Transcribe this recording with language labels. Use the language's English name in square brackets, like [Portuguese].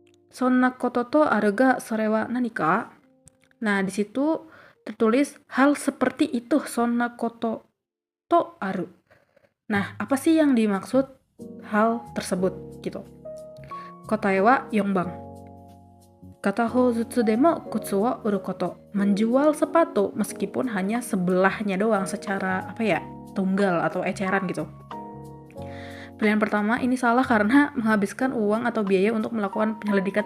[Japanese] そんなこととあるが、それは何か? [Indonesian] Nah, di situ tertulis hal seperti itu, [Japanese] そんなこととある. [Indonesian] Nah, apa sih yang dimaksud hal tersebut gitu? [Japanese] Kotae wa 4番。片方ずつでも靴を売ること. [Indonesian] Menjual sepatu meskipun hanya sebelahnya doang secara tunggal atau eceran gitu. Pilihan pertama ini salah karena menghabiskan uang atau biaya untuk melakukan penyelidikan.